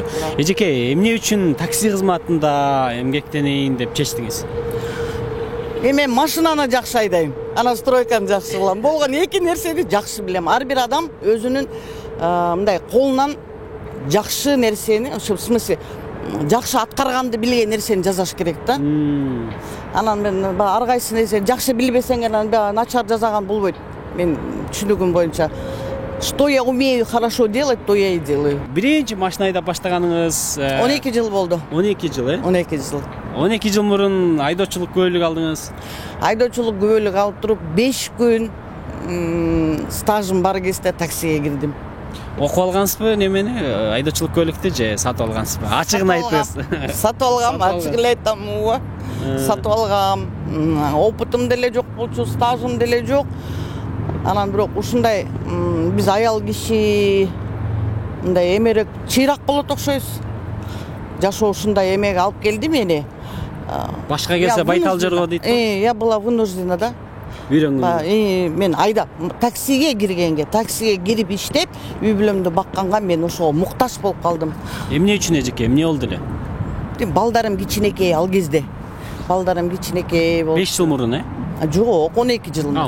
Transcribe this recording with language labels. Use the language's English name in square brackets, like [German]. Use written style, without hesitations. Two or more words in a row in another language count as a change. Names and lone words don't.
[Kyrgyz] Эжеке, эмне үчүн такси кызматында эмгектенейин деп чечтиңиз? Мен машинаны жакшы айдайм, анан стройканы жакшы кылам. Болгон эки нерсени жакшы билем. Ар бир адам өзүнүн мындай колунан жакшы нерсени, ошо [Russian] в смысле [Kyrgyz] жакшы аткарганды билген нерсени жасаш керек да. Анан мен ар кайсы нерсени жакшы билбесең, анан начар жасаган болбойт. Мен түшүнүгүм боюнча, [Russian] что я умею хорошо делать, то я и делаю. [Kyrgyz] Биринчи машина айдап баштаганыңыз 12 жыл болду. 12 жыл, 12 жыл. 12 жыл мурун айдоочулук күбөлүк алдыңыз. Айдоочулук күбөлүк алып туруп 5 күн стажым бар кезде таксиге кирдим. Окуп алгансызбы немени? Айдоочулук күбөлүктү же сатып алгансызбы? Ачыгын айтыңыз. Сатып алгам, ачык эле айтам, сатып алгам. Опытым деле жок болчу, стажым деле жок. Анан бирок ушундай биз аял киши мындай эмерек чыйрак болот окшойбуз. Жашоо ушундай эмеге алып келди мени. Башка келсе Байтал жорго дейт. [Russian] Я была вынуждена, да. [Kyrgyz] Үйрөнгөн. Мен айдап таксиге киргенге, таксиге кирип иштеп, үй бүлөмдү бакканга мен ошого муктаж болуп калдым. Эмне үчүн эжеке? Эмне болду эле? Балдарым кичинекей ал кезде. Балдарым кичинекей болуп. 5 жыл мурун, Жок, 12 жыл мурун.